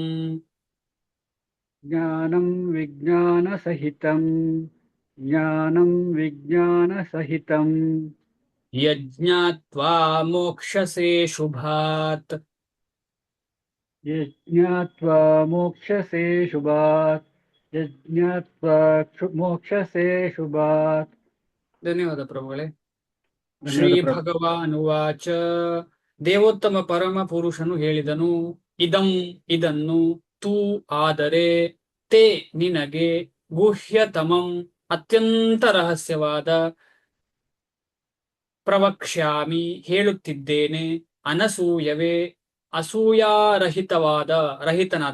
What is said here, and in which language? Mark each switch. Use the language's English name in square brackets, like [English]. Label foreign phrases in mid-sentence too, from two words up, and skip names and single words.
[Sanskrit] ಜ್ಞಾನಂ ವಿಜ್ಞಾನಸಹಿತಂ ಜ್ಞಾನಂ ವಿಜ್ಞಾನಸಹಿತಂ ಯಜ್ಞಾತ್ವಾ ಮೋಕ್ಷಸೆ ಶುಭಾತ್. ಯಜ್ಞಾತ್ವಾ ಮೋಕ್ಷಸೆ ಶುಭಾತ್ ಯಜ್ಞಾತ್ವಾ ಮೋಕ್ಷಸೆ ಶುಭಾತ್. [Kannada] ಧನ್ಯವಾದ ಪ್ರಭುಗಳೇ. ಧನ್ಯವಾದ ಶ್ರೀ ಪ್ರಭು. ಭಗವಾನುವಾಚ ದೇವೋತ್ತಮ ಪರಮ ಪುರುಷನು ಹೇಳಿದನು, ಇದಂ ಇದನ್ನು, ತು ಆದರೆ, ತೇ ನಿನಗೆ, ಗುಹ್ಯತಮಂ ಅತ್ಯಂತ ರಹಸ್ಯವಾದ, ಪ್ರವಕ್ಷ್ಯಾಮಿ ಹೇಳುತ್ತಿದ್ದೇನೆ, ಅನಸೂಯವೇ ಅಸೂಯಾರಹಿತವಾದ ರಹಿತನಾದ.